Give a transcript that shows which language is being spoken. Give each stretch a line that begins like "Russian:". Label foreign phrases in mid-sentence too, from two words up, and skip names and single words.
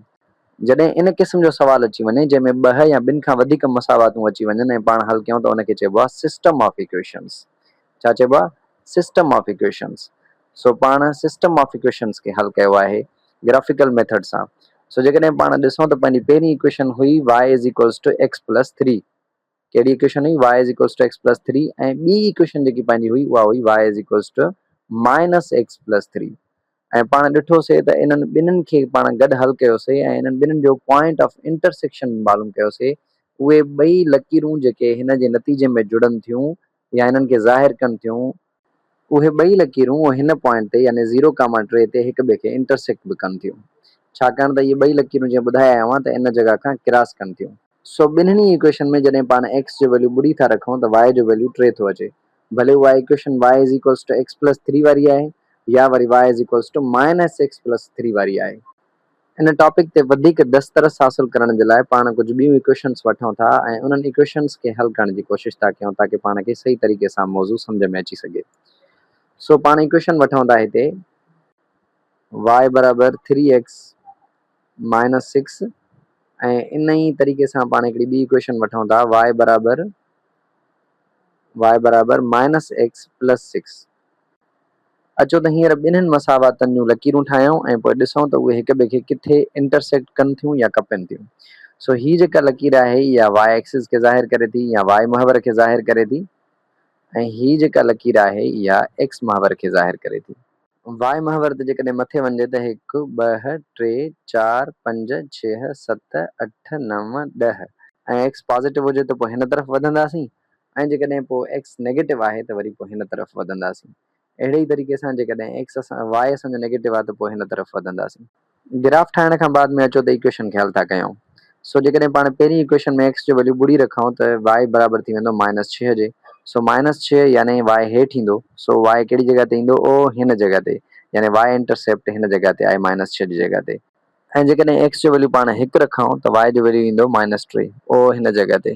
Sindhi: जॾहिं इन क़िस्म जो सवाल अची वञे जंहिंमें 2 या ॿिनि खां वधीक मसावातूं अची वञनि ऐं पाण हल कयूं त उनखे चइबो आहे
English: system of equations.
Sindhi: छा चइबो आहे?
English: system of equations.
Sindhi: सो पाण
English: system of equations
Sindhi: खे हल कयो आहे
English: graphical method
Sindhi: सां। सो जेकॾहिं पाण ॾिसूं त पंहिंजी पहिरीं इक्वेशन हुई
English: y is equals to x plus 3.
Sindhi: कहिड़ी इक्वेशन हुई?
English: y is equals to x plus 3
Sindhi: ऐं ॿी इक्वेशन जेकी पंहिंजी हुई उहा हुई
English: y is equals to minus x plus 3.
Sindhi: ऐं पाण ॾिठोसीं त इन्हनि ॿिन्हिनि खे पाण गॾु हल कयोसीं ऐं इन्हनि ॿिन्हिनि जो
English: point of intersection
Sindhi: मालूम कयोसीं। उहे ॿई लकीरूं जेके हिन जे नतीजे में जुड़नि थियूं या इन्हनि खे ज़ाहिर कनि थियूं उहे ॿई लकीरूं हिन पॉइंट ते यानी 0 कामा 3 ते हिक ॿिए खे इंटरसेक्ट बि कनि थियूं छाकाणि त इहे ॿई लकीरूं जीअं ॿुधाया हुआ त इन जॻह खां क्रॉस कनि थियूं। सो ॿिन्हिनि इक्वेशन में जॾहिं पाण एक्स जो वैल्यू ॿुड़ी था रखूं त y जो वैल्यू 3 थो अचे। भले उहा इक्वेशन
English: y is equals to x plus 3
Sindhi: वारी आहे या वरी
English: y is equals to minus x plus 3
Sindhi: वारी आहे। इन टॉपिक ते वधीक दस्तरस हासिल करण जे लाइ पाण कुझु ॿियूं इक्वेशन्स वठूं था ऐं उन्हनि इक्वेशन्स खे हल करण जी कोशिशि था कयूं ताकी पाण खे सही तरीक़े सां मौज़ू सम्झ में अची सघे। सो पाण इक्वेशन वठूं था हिते y बराबर
English: 3x minus 6
Sindhi: ऐं इन ई तरीक़े सां पाण हिकिड़ी ॿी इक्वेशन वठूं था y बराबर
English: minus x plus 6.
Sindhi: अचो त हींअर ॿिन्हिनि मसावातनि जूं लकीरूं ठाहियूं ऐं पोइ ॾिसूं त उहे हिक ॿिए खे किथे इंटरसेक्ट कनि थियूं या कपनि थियूं। सो ही जेका लकीर आहे इहा
English: y axis
Sindhi: खे ज़ाहिर करे थी या y महवर खे ज़ाहिर करे थी ऐं ही जेका लकीर आहे इहा एक्स महावर खे ज़ाहिर करे थी। वाई महावर ते जेकॾहिं मथे वञे त 1 2 3 4 5 6 7 8 9 10 ऐं
English: x positive
Sindhi: हुजे त पोइ हिन तरफ़ वधंदासीं ऐं जेकॾहिं पोइ
English: x negative
Sindhi: आहे त वरी पोइ हिन तरफ़ वधंदासीं। अहिड़े ई तरीक़े सां जेकॾहिं
English: x y
Sindhi: असांजो नेगेटिव आहे त पोइ हिन तरफ़ वधंदासीं। ग्राफ ठाहिण खां बाद में अचो त इक्वेशन ख़्यालु था कयूं। सो जेकॾहिं पाण पहिरीं इक्वेशन में एक्स जो वैल्यू ॿुड़ी रखूं त वाई बराबरि थी वेंदो -6 जे। सो -6 यानी वाई हेठि ईंदो। सो वाई कहिड़ी जॻह ते ईंदो, ओ हिन जॻह ते, यानी
English: y intercept
Sindhi: हिन जॻह ते आहे -6 जी जॻह ते। ऐं जेकॾहिं एक्स जो वैल्यू पाण 1 रखूं त वाई जो वैल्यू ईंदो -3, ओ हिन जॻह ते।